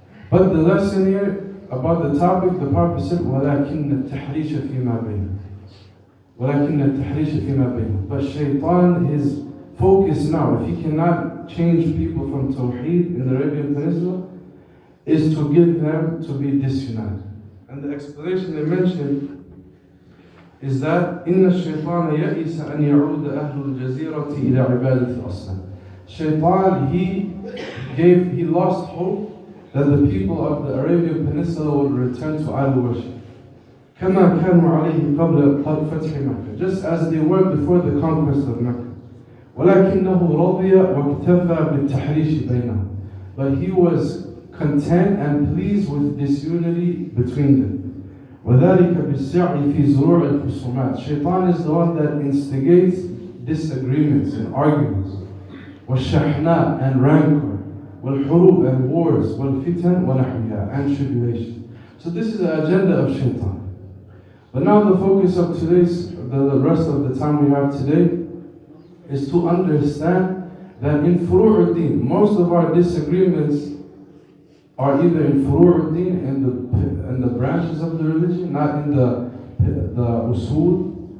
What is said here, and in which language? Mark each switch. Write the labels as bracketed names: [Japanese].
[English] But the lesson here about the topic, the Prophet said, [Arabic] وَلَكِنَّ التَّحْرِيشَ فِي مَا بَيْنَهُ. وَلَكِنَّ التَّحْرِيشَ فِي مَا بَيْنَهُ. [English] But shaitan, his focus now, if he cannot change people from Tawheed in the Arabian Peninsula, is to get them to be disunited. And the explanation they mentioned is that [Arabic] إن الشيطان يئس أن يعود أهل الجزيرة إلى عبادة الأصنام. [English] Shaitan, he lost hope that the people of the Arabian Peninsula would return to idol worship. [Arabic] كما كانوا عليه قبل فتح مكة, [English] just as they were before the conquest of Mecca. [Arabic] ولكنه رضي واكتفى بالتحريش بينهم. [English] But he was content and pleased with disunity between them. [Arabic] وذلك بالسعي في زروع الخصومات. [English] Shaitan is the one that instigates disagreements and arguments. [Arabic] والشحناء [English] and rancor. [Arabic] والحروب [English] and wars. [Arabic] والفتن ونحوها [English] and tribulation. So this is the agenda of Shaitan. But now the focus of the rest of the time we have today is to understand that in Furu' al-Din, most of our disagreements are either in Furu' al-Din, in the branches of the religion, not in the usul.